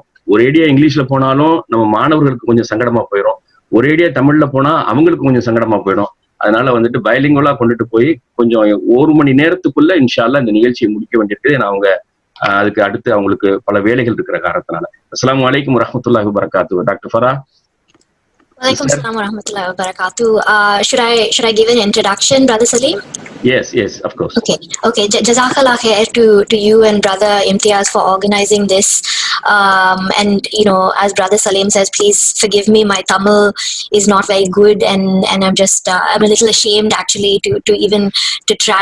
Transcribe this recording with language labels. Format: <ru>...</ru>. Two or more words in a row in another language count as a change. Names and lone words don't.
<ta>ஒரேடியா இங்கிலீஷ்ல போனாலும் நம்ம மாணவர்களுக்கு கொஞ்சம் சங்கடமா போயிடும். ஒரேடியா தமிழ்ல போனா அவங்களுக்கு கொஞ்சம் சங்கடமா போயிடும். அதனால வந்துட்டு பைலிங்குவலா கொண்டுட்டு போய் கொஞ்சம் 1 மணி நேரத்துக்குள்ள</ta> <ar>إن شاء الله</ar> <ta>இந்த நிகழ்ச்சியை முடிக்க வேண்டியிருக்கு. ஏன்னா அவங்க அதுக்கு அடுத்து அவங்களுக்கு பல வேலைகள் இருக்கிற காரணத்தினால.</ta> <ar>السلام عليكم ورحمة الله وبركاته.</ar> <ta>டாக்டர் ஃபரா.</ta> <ar>وعليكم السلام ورحمة الله وبركاته.</ar> <en>Should I give an introduction, Brother Salim? Yes, of course. Okay.</en> <ar>جزاك الله خير</ar> <en>to you and Brother Imtiaz for organizing this. And as Brother Salim says, please forgive me. My Tamil is not very good, and I'm a little ashamed actually to even to try.</en>